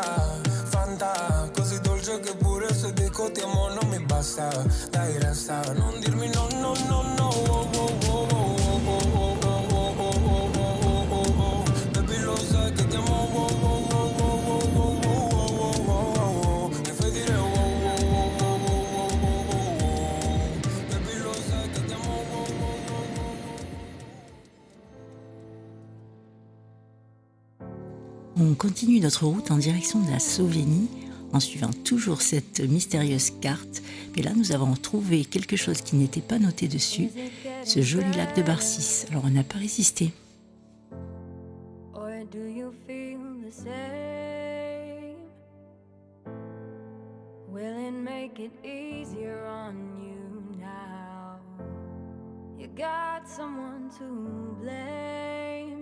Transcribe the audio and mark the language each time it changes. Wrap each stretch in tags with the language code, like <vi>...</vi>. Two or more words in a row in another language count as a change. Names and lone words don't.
<it>fanta, così dolce che pure se dico ti amo non mi basta, dai resta, non dirmi no, no, no, no, oh, oh, oh, oh, oh, baby lo sai che ti amo, oh, oh, oh, oh, oh, mi fai dire oh, oh, oh, baby lo sai che ti amo, oh, oh, oh.</it> <fr>On continue notre route en direction de la Slovénie en suivant toujours cette mystérieuse carte. Mais là, nous avons trouvé quelque chose qui n'était pas noté dessus. ce joli lac de Barcis. Alors on n'a pas résisté.</fr> <en>Or do you feel the same? Will it make it easier on you now? You got someone to blame.</en>